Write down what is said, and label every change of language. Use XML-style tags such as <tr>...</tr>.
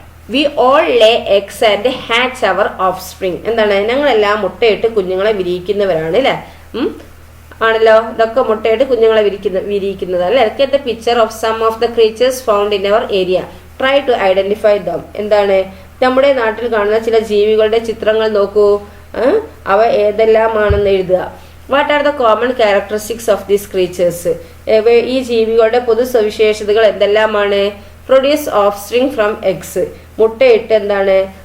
<en>We all lay eggs and hatch our offspring.</en> <ml>എന്താണ്? ഞങ്ങളെല്ലാം മുട്ടയിട്ട് കുഞ്ഞുങ്ങളെ വിരിയിക്കുന്നവരാണ് അല്ലെ. ആണല്ലോ. ഇതൊക്കെ മുട്ടയിട്ട് കുഞ്ഞുങ്ങളെ വിരിയിക്കുന്നത് അല്ലെ.</ml> <en>Look at the picture of some of the creatures found in our area. Try to identify them.</en> <ml>എന്താണ്? നമ്മുടെ നാട്ടിൽ കാണുന്ന ചില ജീവികളുടെ ചിത്രങ്ങൾ നോക്കൂ. അവ ഏതെല്ലാമാണെന്ന് എഴുതുക.</ml> <en>What are the common characteristics of these creatures.</en> <ml>ഈ ജീവികളുടെ പൊതു സവിശേഷതകൾ എന്തെല്ലാമാണ്?</ml> <en>Produce offspring from eggs.</en> <ml>മുട്ടയിട്ട് എന്താണ്?</ml>